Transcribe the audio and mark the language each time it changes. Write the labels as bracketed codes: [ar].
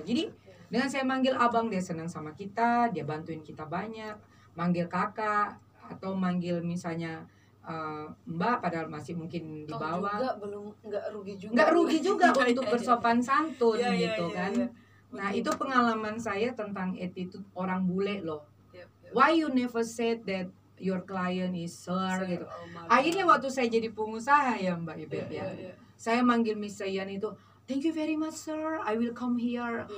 [id] Jadi dengan saya manggil abang dia senang sama kita, dia bantuin kita banyak. Manggil kakak atau manggil misalnya mbak padahal masih mungkin di bawah. Enggak rugi juga. Enggak rugi juga untuk bersopan santun gitu kan. Nah, itu pengalaman saya tentang attitude orang bule loh. [en] Why you never said that your client is sir gitu. [id] Akhirnya waktu saya jadi pengusaha ya Mbak Ibet ya. Saya manggil Miss Sayan itu, [en] thank you very much sir, I will come here.